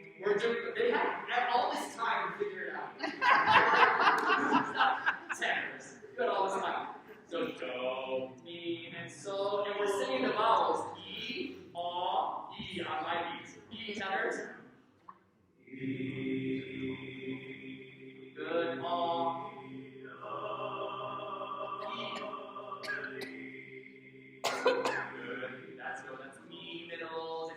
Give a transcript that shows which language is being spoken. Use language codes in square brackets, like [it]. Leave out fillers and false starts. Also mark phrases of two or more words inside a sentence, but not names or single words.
[en] We're doing. They had all this time to figure it out. Tenors. You had all this time. So do, mi, and so, and we're singing the vowels. E, aw, E on my beats. E tenors. E. Good. Aw. Good. That's good. That's E middles.